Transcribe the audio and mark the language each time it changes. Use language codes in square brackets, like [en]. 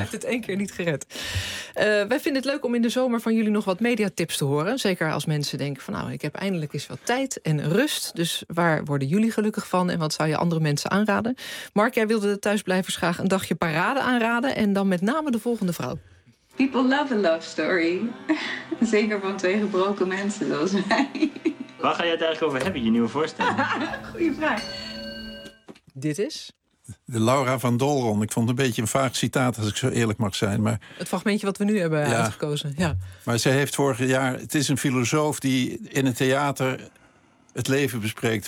[nl] Hij heeft het één keer niet gered. Wij vinden het leuk om in de zomer van jullie nog wat mediatips te horen. Zeker als mensen denken van nou, ik heb eindelijk eens wat tijd en rust. Dus waar worden jullie gelukkig van en wat zou je andere mensen aanraden? Mark, jij wilde de thuisblijvers graag een dagje parade aanraden. En dan met name de volgende vrouw. [en] People love a love story. [nl] Zeker van twee gebroken mensen zoals wij. Waar ga je het eigenlijk over hebben, je nieuwe voorstelling? Goeie vraag. Dit is de Laura van Dolron. Ik vond het een beetje een vaag citaat, als ik zo eerlijk mag zijn. Maar het fragmentje wat we nu hebben uitgekozen. Ja. Maar ze heeft vorig jaar... Het is een filosoof die in het theater het leven bespreekt.